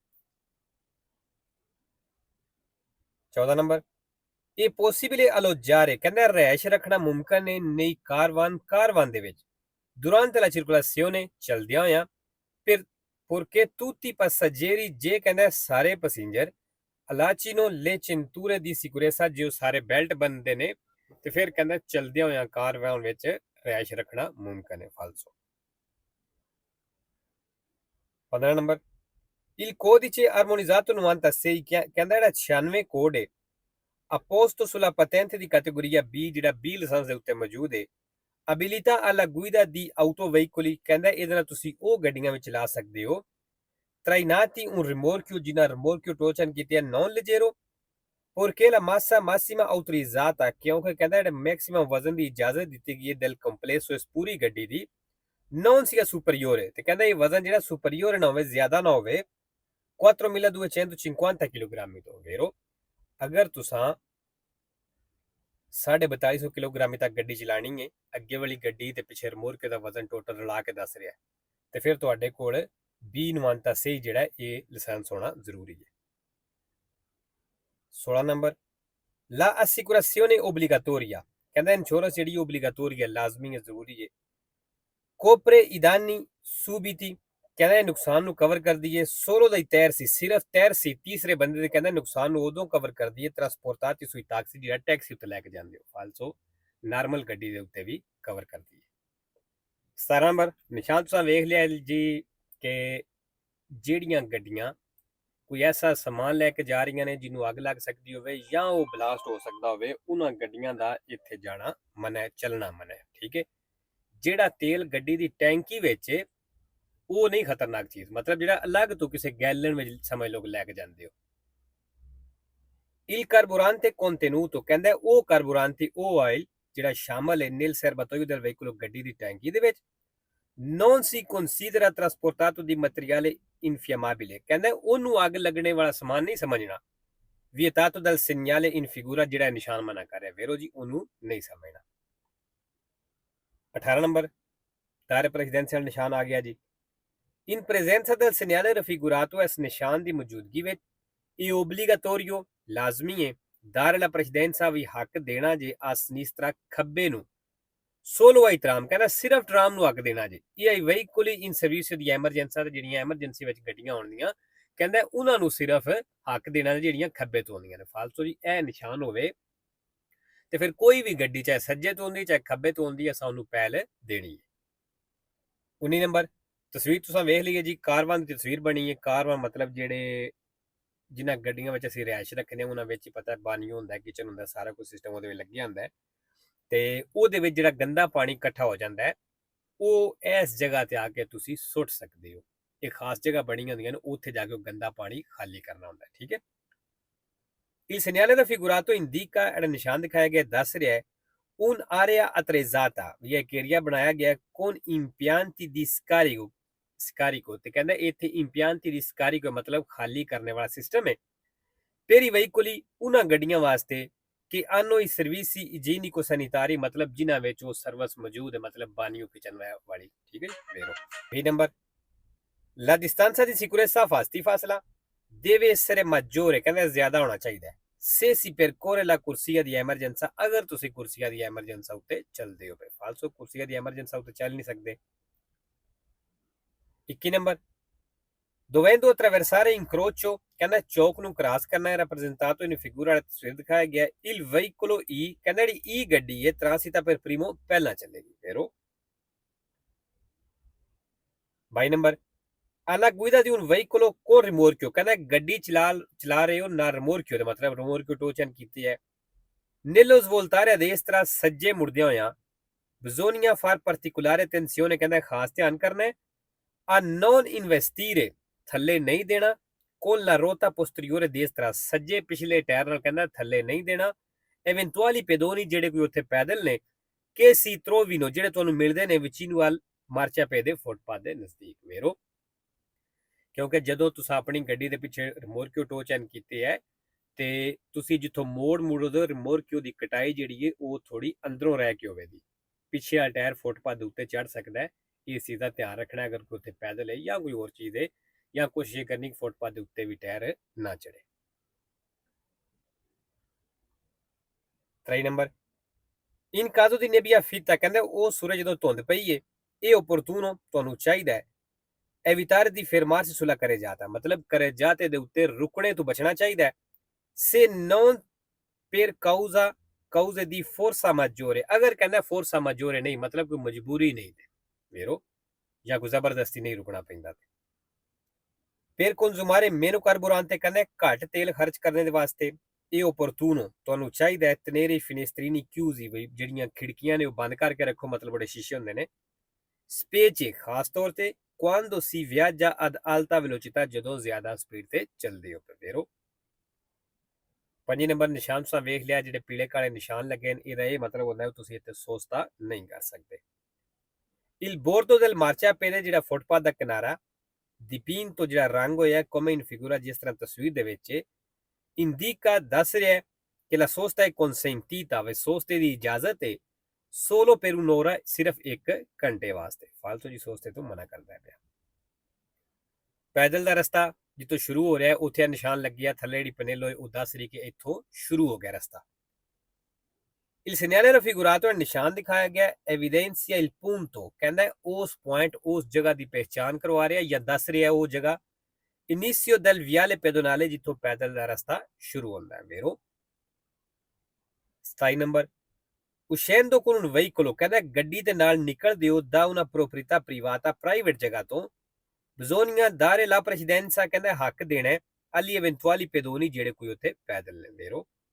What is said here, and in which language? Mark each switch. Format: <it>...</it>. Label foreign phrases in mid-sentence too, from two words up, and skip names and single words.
<pa>14 ਨੰਬਰ, ਇਹ</pa> <it>possibile alloggiare,</it> <pa>ਕਹਿੰਦਾ ਰਹਿائش ਰੱਖਣਾ ਮੁਮਕਨ ਹੈ nei ਕਾਰਵਾਨ ਦੇ ਵਿੱਚ,</pa> <it>durante la circolazione,</it> <pa>ਚਲਦਿਆਂ ਹੋਇਆਂ,</pa> <it>perché tutti i passeggeri,</it> <pa>ਜੇ ਕਹਿੰਦਾ ਸਾਰੇ ਪੈਸੇਂਜਰ,</pa> <it>allacino le cinture di sicurezza,</it> <pa>ਜੇ ਉਹ ਸਾਰੇ ਬੈਲਟ ਬੰਨਦੇ ਨੇ, ਤੇ ਫਿਰ ਕਹਿੰਦਾ ਚਲਦਿਆਂ ਹੋਇਆਂ ਕਾਰਵਾਨ ਵਿੱਚ ਰਹਿائش ਰੱਖਣਾ ਮੁਮਕਨ ਹੈ, ਫਾਲਸੋ। 15 ਨੰਬਰ,</pa> <it>il codice armonizzato 96,</it> <pa>ਕਹਿੰਦਾ ਜਿਹੜਾ 96 ਕੋਡ ਹੈ</pa> <it>apposto sulla patente di categoria B,</it> <pa>ਜਿਹੜਾ B ਲਾਇਸੈਂਸ ਦੇ ਉੱਤੇ ਮੌਜੂਦ ਹੈ,</pa> <it>abilità alla guida di autoveicoli,</it> <pa>ਕਹਿੰਦਾ ਇਹਦੇ ਨਾਲ ਤੁਸੀਂ ਉਹ ਗੱਡੀਆਂ ਵਿੱਚ ਚਲਾ ਸਕਦੇ ਹੋ,</pa> <it>trainati un rimorchio, ਜਿਨ੍ਹਾਂ rimorchio</it> <pa>ਟੋਚਨ ਕੀਤੇ</pa> <it>non leggero, perché la massa massima autorizzata,</it> <pa>ਕਿਉਂਕਿ ਕਹਿੰਦਾ ਜਿਹੜਾ ਮੈਕਸਿਮਮ ਵਜ਼ਨ ਦੀ ਇਜਾਜ਼ਤ ਦਿੱਤੀ ਗਈ ਹੈ</pa> <it>del complesso,</it> <pa>ਇਸ ਪੂਰੀ ਗੱਡੀ ਦੀ,</pa> <it>non sia superiore,</it> <pa>ਤੇ ਕਹਿੰਦਾ ਇਹ ਵਜ਼ਨ ਜਿਹੜਾ superiore ਨਾ ਹੋਵੇ, ਜ਼ਿਆਦਾ ਨਾ ਹੋਵੇ, 4.250 ਕਿਲੋਗ੍ਰਾਮ ਤੋਂ, ਵੇਰੋ। ਅਗਰ ਤੁਸੀਂ 4250 ਕਿਲੋਗ੍ਰਾਮ ਤੱਕ ਗੱਡੀ ਚਲਾਣੀ ਹੈ, ਅੱਗੇ ਵਾਲੀ ਗੱਡੀ ਤੇ ਪਿੱਛੇ ਰਿਮੋਰਕ ਦਾ ਵਜ਼ਨ ਟੋਟਲ ਰਲਾ ਕੇ ਦੱਸ ਰਿਹਾ, ਤੇ ਫਿਰ ਤੁਹਾਡੇ ਕੋਲ B96 ਜਿਹੜਾ ਇਹ ਲਾਇਸੈਂਸ ਹੋਣਾ ਜ਼ਰੂਰੀ ਹੈ। 16 ਨੰਬਰ,</pa> <it>la assicurazione obbligatoria,</it> <pa>ਕਹਿੰਦਾ ਇੰਸ਼ੋਰੈਂਸ ਜਿਹੜੀ ਓਬਲੀਗਾਟੋਰੀ ਹੈ, ਲਾਜ਼ਮੀ ਹੈ, ਜ਼ਰੂਰੀ ਹੈ,</pa> <it>copre i danni subiti,</it> <pa>ਕਹਿੰਦਾ ਇਹ ਨੁਕਸਾਨ ਨੂੰ ਕਵਰ ਕਰਦੀ ਹੈ,</pa> <it>solo dai terzi,</it> <pa>ਸਿਰਫ terzi, ਤੀਸਰੇ ਬੰਦੇ ਦੇ ਕਹਿੰਦਾ ਨੁਕਸਾਨ ਨੂੰ ਉਦੋਂ ਕਵਰ ਕਰਦੀ ਹੈ,</pa> <it>trasportati sui taxi,</it> <pa>ਜਿਹੜਾ ਟੈਕਸੀ ਉੱਤੇ ਲੈ ਕੇ ਜਾਂਦੇ ਹੋ, ਫਾਲਸੋ ਨਾਰਮਲ ਗੱਡੀ ਦੇ ਉੱਤੇ ਵੀ ਕਵਰ ਕਰਦੀ ਹੈ। 17 ਨੰਬਰ, ਨਿਸ਼ਾਨ ਤੁਸੀਂ ਵੇਖ ਲਿਆ ਜੀ ਕਿ ਜਿਹੜੀਆਂ ਗੱਡੀਆਂ ਕੋਈ ਐਸਾ ਸਮਾਨ ਲੈ ਕੇ ਜਾ ਰਹੀਆਂ ਨੇ ਜਿਹਨੂੰ ਅੱਗ ਲੱਗ ਸਕਦੀ ਹੋਵੇ ਜਾਂ ਉਹ ਬਲਾਸਟ ਹੋ ਸਕਦਾ ਹੋਵੇ, ਉਹਨਾਂ ਗੱਡੀਆਂ ਦਾ ਇੱਥੇ ਜਾਣਾ ਮਨਾ ਹੈ, ਚੱਲਣਾ ਮਨਾ ਹੈ, ਠੀਕ ਹੈ। ਜਿਹੜਾ ਤੇਲ ਗੱਡੀ ਦੀ ਟੈਂਕੀ ਵਿੱਚ ਉਹ ਨਹੀਂ ਖਤਰਨਾਕ ਚੀਜ਼, ਮਤਲਬ ਜਿਹੜਾ ਅਲੱਗ ਤੋਂ ਕਿਸੇ ਗੈਲਨ ਵਿੱਚ ਸਮਝ ਲਓ ਲੈ ਕੇ ਜਾਂਦੇ ਹੋ।</pa> <it>il carburante contenuto,</it> <pa>ਕਹਿੰਦਾ ਉਹ ਕਾਰਬੂਰਾਂਤੀ, ਉਹ ਆਇਲ ਜਿਹੜਾ ਸ਼ਾਮਲ ਹੈ</pa> <it>nel serbatoio del veicolo,</it> <pa>ਗੱਡੀ ਦੀ ਟੈਂਕੀ ਦੇ ਵਿੱਚ,</pa> <it>non si considera trasportato di materiale infiammabile,</it> <pa>ਕਹਿੰਦਾ ਉਹਨੂੰ ਅੱਗ ਲੱਗਣੇ ਵਾਲਾ ਸਮਾਨ ਨਹੀਂ ਸਮਝਣਾ,</pa> <it>vietato dal segnale in figura,</it> <pa>ਜਿਹੜਾ ਨਿਸ਼ਾਨ ਮਨਾ ਕਰ ਰਿਹਾ, ਵੇਰੋ ਜੀ ਉਹਨੂੰ ਨਹੀਂ ਸਮਝਣਾ। 18 ਨੰਬਰ, ਤਾਰੇ ਪ੍ਰੈਜ਼ੀਡੈਂਸ਼ੀਅਲ ਨਿਸ਼ਾਨ ਆ ਗਿਆ ਜੀ।</pa> <it>in presenza del segnale raffigurato,</it> <pa>ਇਸ ਨਿਸ਼ਾਨ ਦੀ ਮੌਜੂਦਗੀ ਵਿੱਚ, ਇਹ obbligatorio, ਲਾਜ਼ਮੀ ਹੈ,</pa> <it>dare la precedenza,</it> <pa>ਵੀ ਹੱਕ ਦੇਣਾ ਜੇ</pa> <it>a sinistra,</it> <pa>ਖੱਬੇ ਨੂੰ,</pa> <it>solo ai tram,</it> <pa>ਕਹਿੰਦਾ ਸਿਰਫ ਟਰਾਮ ਨੂੰ ਹੱਕ ਦੇਣਾ ਜੇ, ਇਹ</pa> <it>ai veicoli in servizio di emergenza,</it> <pa>ਜਿਹੜੀਆਂ ਐਮਰਜੈਂਸੀ ਵਿੱਚ ਗੱਡੀਆਂ ਆਉਣਗੀਆਂ, ਕਹਿੰਦਾ ਉਹਨਾਂ ਨੂੰ ਸਿਰਫ ਹੱਕ ਦੇਣਾ ਜਿਹੜੀਆਂ ਖੱਬੇ ਤੋਂ ਆਉਂਦੀਆਂ ਨੇ, ਫਾਲਤੂ ਜੀ ਇਹ ਨਿਸ਼ਾਨ ਹੋਵੇ ਤੇ ਫਿਰ ਕੋਈ ਵੀ ਗੱਡੀ ਚਾਹੇ ਸੱਜੇ ਤੋਂ ਆਉਂਦੀ ਚਾਹੇ ਖੱਬੇ ਤੋਂ ਆਉਂਦੀ ਹੈ, ਸਾਨੂੰ ਪਹਿਲ ਦੇਣੀ ਹੈ। 19 ਨੰਬਰ, ਤਸਵੀਰ ਤੁਸੀਂ ਵੇਖ ਲਈਏ ਜੀ, ਕਾਰਵਾਨ ਦੀ ਤਸਵੀਰ ਬਣੀ ਹੈ। ਕਾਰਵਾਨ ਮਤਲਬ ਜਿਹੜੇ ਜਿਨ੍ਹਾਂ ਗੱਡੀਆਂ ਵਿੱਚ ਅਸੀਂ ਰਿਹਾਇਸ਼ ਰੱਖਦੇ ਹਾਂ, ਉਹਨਾਂ ਵਿੱਚ ਹੀ ਪਤਾ ਬਾਨੀਓ ਹੁੰਦਾ, ਕਿਚਨ ਹੁੰਦਾ, ਸਾਰਾ ਕੁਝ ਸਿਸਟਮ ਉਹਦੇ ਵਿੱਚ ਲੱਗਿਆ ਹੁੰਦਾ, ਤੇ ਉਹਦੇ ਵਿੱਚ ਜਿਹੜਾ ਗੰਦਾ ਪਾਣੀ ਇਕੱਠਾ ਹੋ ਜਾਂਦਾ ਹੈ, ਉਹ ਇਸ ਜਗ੍ਹਾ ਤੇ ਆ ਕੇ ਤੁਸੀਂ ਸੁੱਟ ਸਕਦੇ ਹੋ। ਇਹ ਖਾਸ ਜਗ੍ਹਾ ਬਣੀਆਂ ਹੁੰਦੀਆਂ ਨੇ, ਉੱਥੇ ਜਾ ਕੇ ਉਹ ਗੰਦਾ ਪਾਣੀ ਖਾਲੀ ਕਰਨਾ ਹੁੰਦਾ, ਠੀਕ ਹੈ।</pa> <it>il segnale raffigurato indica,</it> <pa>ਜਿਹੜਾ ਨਿਸ਼ਾਨ ਦਿਖਾਇਆ ਗਿਆ ਦੱਸ ਰਿਹਾ ਹੈ,</pa> <it>un area attrezzata,</it> <pa>ਵੀ ਇੱਕ ਏਰੀਆ ਬਣਾਇਆ ਗਿਆ</pa> <it>con impianti di scarico,</it> <pa>ਤੇ ਕਹਿੰਦਾ ਇੱਥੇ</pa> <it>impianti di scarico</it> <pa>ਮਤਲਬ ਖਾਲੀ ਕਰਨੇ ਵਾਲਾ ਸਿਸਟਮ ਹੈ,</pa> <it>per i veicoli,</it> <pa>ਉਹਨਾਂ ਗੱਡੀਆਂ ਵਾਸਤੇ ਕਿ</pa> <it>hanno i servizi igienico sanitari,</it> <pa>ਮਤਲਬ ਜਿਨ੍ਹਾਂ ਵਿੱਚ ਉਹ ਸਰਵਿਸ ਮੌਜੂਦ ਹੈ, ਮਤਲਬ ਬਾਨੀਓ ਕਿਚਨ ਵਾਲੀ, ਠੀਕ ਹੈ ਜੀ, ਵੇਰੋ। 20 ਨੰਬਰ,</pa> <it>la distanza di sicurezza, ਫਾਸਲਾ deve essere maggiore,</it> <pa>ਕਹਿੰਦਾ ਜ਼ਿਆਦਾ ਹੋਣਾ ਚਾਹੀਦਾ ਹੈ,</pa> <it>se si percorre la corsia di emergenza,</it> <pa>ਅਗਰ ਤੁਸੀਂ</pa> <it>corsia di emergenza</it> <pa>ਉੱਤੇ ਚੱਲਦੇ ਹੋ, ਫਾਲਸੋ</pa> <it>corsia di emergenza</it> <pa>ਉੱਤੇ ਚੱਲ ਨਹੀਂ ਸਕਦੇ। 21 ਨੰਬਰ,</pa> <it>dovendo attraversare incrocio,</it> <pa>ਕਹਿੰਦਾ ਚੌਕ ਨੂੰ ਕ੍ਰਾਸ ਕਰਨਾ ਹੈ,</pa> <it>rappresentato in figura,</it> <pa>ਤਸਵੀਰ ਦਿਖਾਇਆ ਗਿਆ,</pa> <it>il veicolo E,</it> <pa>ਕਹਿੰਦਾ ਜਿਹੜੀ E ਗੱਡੀ ਹੈ</pa> <it>transita per primo,</it> <pa>ਪਹਿਲਾਂ ਚੱਲੇਗੀ, ਵੇਰੋ। 22 ਨੰਬਰ,</pa> <it>alla guida di un veicolo con rimorchio,</it> <pa>ਕਹਿੰਦਾ ਗੱਡੀ ਚਲਾ ਰਹੇ ਹੋ ਨਾ ਰਿਮੋਰਕਿਓ ਦਾ ਮਤਲਬ ਰਿਮੋਰਕਿਓ ਟੋਚਨ ਕੀਤੀ ਹੈ,</pa> <it>nello svoltare a destra,</it> <pa>ਸੱਜੇ ਮੁੜਦਿਆਂ ਹੋਇਆਂ,</pa> <it>bisogna far particolare attenzione,</it> <pa>ਕਹਿੰਦਾ ਖਾਸ ਧਿਆਨ ਕਰਨਾ ਹੈ,</pa> <it>a non investire,</it> <pa>ਥੱਲੇ ਨਹੀਂ ਦੇਣਾ,</pa> <it>con la ruota posteriore destra,</it> <pa>ਸੱਜੇ ਪਿਛਲੇ ਟਾਇਰ ਨਾਲ ਕਹਿੰਦਾ ਥੱਲੇ ਨਹੀਂ ਦੇਣਾ,</pa> <it>eventuali pedoni</it> <pa>ਜਿਹੜੇ ਕੋਈ ਉੱਥੇ ਪੈਦਲ ਨੇ</pa> <it>che si trovino</it> <pa>ਜਿਹੜੇ ਤੁਹਾਨੂੰ ਮਿਲਦੇ ਨੇ</pa> <it>vicino al marciapiede</it> <pa>ਫੁੱਟਪਾਥ ਦੇ ਨਜ਼ਦੀਕ ਵੇਰੋ ਕਿਉਂਕਿ ਜਦੋਂ ਤੁਸੀਂ ਆਪਣੀ ਗੱਡੀ ਦੇ ਪਿੱਛੇ ਰਿਮੋਰਕਿਓ ਟੋ ਚੈਨ ਕੀਤੇ ਹੈ ਤੇ ਤੁਸੀਂ ਜਿੱਥੋਂ ਮੋੜਦੇ ਰਿਮੋਰਕਿਓ ਦੀ ਕਟਾਈ ਜਿਹੜੀ ਹੈ ਉਹ ਥੋੜੀ ਅੰਦਰੋਂ ਰਹਿ ਕੇ ਹੋਵੇਗੀ ਪਿੱਛੇ ਵਾਲਾ ਟਾਇਰ ਫੁੱਟਪਾਥ ਦੇ ਉੱਤੇ ਚੜ ਸਕਦਾ ਹੈ ਇਸ ਚੀਜ਼ ਦਾ ਧਿਆਨ ਰੱਖਣਾ ਅਗਰ ਕੋਈ ਉੱਥੇ ਪੈਦਲ ਹੈ ਜਾਂ ਕੋਈ ਹੋਰ ਚੀਜ਼ ਹੈ ਜਾਂ ਕੋਸ਼ਿਸ਼ ਕਰਨੀ ਕਿ ਫੁੱਟਪਾਥ ਦੇ ਉੱਤੇ ਵੀ ਟਾਇਰ ਨਾ ਚੜੇ 3 ਨੰਬਰ</pa> <it>in caso di nebbia fitta</it> <pa>ਕਹਿੰਦੇ ਉਹ ਸੂਰਜ ਜਦੋਂ ਧੁੰਦ ਪਈ ਏ ਇਹ ਓਪਰਤੂਨੋ ਤੁਹਾਨੂੰ ਚਾਹੀਦਾ ਹੈ</pa> <it>evitare di fermarsi sulla carreggiata</it> <pa>ਮਤਲਬ carreggiate ਦੇ ਉੱਤੇ ਰੁਕਣੇ ਤੋਂ ਬਚਣਾ ਚਾਹੀਦਾ ਹੈ</pa> <it>se non per cause di forza maggiore</it> <pa>ਅਗਰ ਕਹਿੰਦਾ</pa> <it>forza maggiore</it> <pa>ਨਹੀਂ ਮਤਲਬ ਕੋਈ ਮਜਬੂਰੀ ਨਹੀਂ ਤੇ ਵੇਰੋ ਜਾਂ ਕੋਈ ਜ਼ਬਰਦਸਤੀ ਨਹੀਂ ਰੁਕਣਾ ਪੈਂਦਾ</pa> <it>per consumare meno carburante</it> <pa>ਕਹਿੰਦਾ ਘੱਟ ਤੇਲ ਖਰਚ ਕਰਨ ਦੇ ਵਾਸਤੇ ਇਹ opportuno ਤੁਹਾਨੂੰ ਚਾਹੀਦਾ ਹੈ</pa> <it>tenere i finestrini chiusi</it> <pa>ਜਿਹੜੀਆਂ ਖਿੜਕੀਆਂ ਨੇ ਉਹ ਬੰਦ ਕਰਕੇ ਰੱਖੋ ਮਤਲਬ ਬੜੇ ਸ਼ੀਸ਼ੇ ਹੁੰਦੇ ਨੇ specie ਖਾਸ ਤੌਰ ਤੇ</pa> <it>quando si viaggia ad alta velocità</it> <pa>ਜਦੋਂ ਜ਼ਿਆਦਾ ਸਪੀਡ ਤੇ ਚੱਲਦੇ ਹੋ ਵੇਰੋ 5 ਨੰਬਰ ਨਿਸ਼ਾਨ ਤੁਸੀਂ ਵੇਖ ਲਿਆ ਜਿਹੜੇ ਪੀਲੇ ਕਾਲੇ ਨਿਸ਼ਾਨ ਲੱਗੇ ਨੇ ਇਹਦਾ ਇਹ ਮਤਲਬ ਹੁੰਦਾ ਹੈ ਤੁਸੀਂ ਇੱਥੇ ਸੋਚਤਾ ਨਹੀਂ ਕਰ ਸਕਦੇ</pa> <it>il bordo del marciapiede</it> <pa>ਜਿਹੜਾ ਫੁੱਟਪਾਥ ਦਾ ਕਿਨਾਰਾ dipinto ਜਿਹੜਾ ਰੰਗ ਹੋਇਆ</pa> <it>come in figura</it> <pa>ਜਿਸ ਤਰ੍ਹਾਂ ਤਸਵੀਰ ਦੇ ਵਿੱਚ indica ਦੱਸ ਰਿਹਾ ਕਿ</pa> <it>la sosta è consentita</it> <pa>ਵੇ ਸੋਸਤੇ ਦੀ ਇਜਾਜ਼ਤ ਹੈ</pa> <it>solo per un'ora</it> <pa>ਸਿਰਫ 1 ਘੰਟੇ ਵਾਸਤੇ ਫालतू ਜੀ ਸੋਸਤੇ ਤੋਂ ਮਨਾ ਕਰਦਾ ਪਿਆ ਪੈਦਲ ਦਾ ਰਸਤਾ ਜਿੱਥੋਂ ਸ਼ੁਰੂ ਹੋ ਰਿਹਾ ਉੱਥੇ ਨਿਸ਼ਾਨ ਲੱਗਿਆ ਥੱਲੇ ਜਿਹੜੀ ਪਨੇਲ ਹੋਏ ਉਹ ਦੱਸ ਰਹੀ ਕਿ ਇੱਥੋਂ ਸ਼ੁਰੂ ਹੋ ਗਿਆ ਰਸਤਾ</pa> <it>il segnale raffigurato</it> <pa>ਨਿਸ਼ਾਨ ਦਿਖਾਇਆ ਗਿਆ</pa> <it>evidenzia il punto</it> <pa>ਕਹਿੰਦਾ ਉਸ ਪੁਆਇੰਟ ਉਸ ਜਗ੍ਹਾ ਦੀ ਪਹਿਚਾਨ ਕਰਵਾ ਰਿਹਾ ਜਾਂ ਦੱਸ ਰਿਹਾ ਉਹ ਜਗ੍ਹਾ</pa> <it>inizio del viale pedonale</it> <pa>ਜਿੱਥੋਂ ਪੈਦਲ ਦਾ ਰਸਤਾ ਸ਼ੁਰੂ ਹੁੰਦਾ ਹੈ ਵੇਰੋ 27 ਨੰਬਰ</pa> <it>uscendo con un veicolo</it> <pa>ਕਹਿੰਦਾ ਗੱਡੀ ਦੇ ਨਾਲ ਨਿਕਲਦੇ ਹੋ</pa> <it>da una proprietà privata</it> <pa>ਪ੍ਰਾਈਵੇਟ ਜਗ੍ਹਾ ਤੋਂ</pa> <it>bisogna dare la precedenza</it> <pa>ਕਹਿੰਦਾ ਹੱਕ ਦੇਣਾ</pa> <it>agli eventuali pedoni</it> <pa>ਜਿਹੜੇ ਕੋਈ ਉੱਥੇ ਪੈਦਲ ਨੇ ਵੇਰੋ</pa>